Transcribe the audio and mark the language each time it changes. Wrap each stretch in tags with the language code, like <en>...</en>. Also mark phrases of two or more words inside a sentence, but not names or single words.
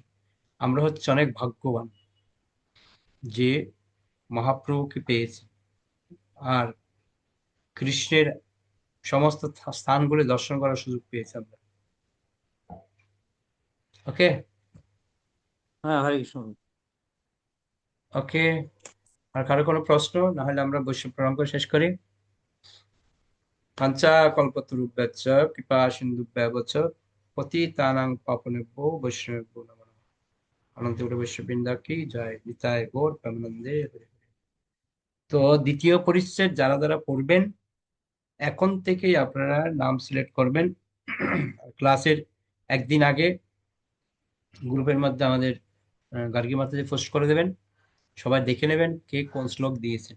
<bn>আমরা হচ্ছে অনেক ভাগ্যবান যে মহাপ্রভুকে পেয়েছি আর কৃষ্ণের সমস্ত স্থানগুলি দর্শন করার সুযোগ পেয়েছি আমরা। ওকে হ্যাঁ হরে কৃষ্ণ। ওকে, আর কারো কোনো প্রশ্ন না হলে আমরা বৈষ্ণব প্রণাম করে শেষ করি।</bn> <sa>কাঞ্চা কল্পতরুভ্যশ্চ কৃপা সিন্ধুভ্যেব চ পতিতানাং পাবনেভ্যো বৈষ্ণবেভ্যো নমঃ।</sa> <bn>অনন্ত গুরু বৈষ্ণববৃন্দ কি জয়। নিতাই গৌর প্রেমানন্দে হরি হরি। তো দ্বিতীয় পরিচ্ছেদ যারা যারা পড়বেন এখন থেকেই আপনারা নাম সিলেক্ট করবেন। ক্লাসের একদিন আগে গ্রুপের মধ্যে আমাদের গার্গী মাতাজি পোস্ট করে দেবেন, সবাই দেখে নেবেন কে কোন শ্লোক দিয়েছে।</bn>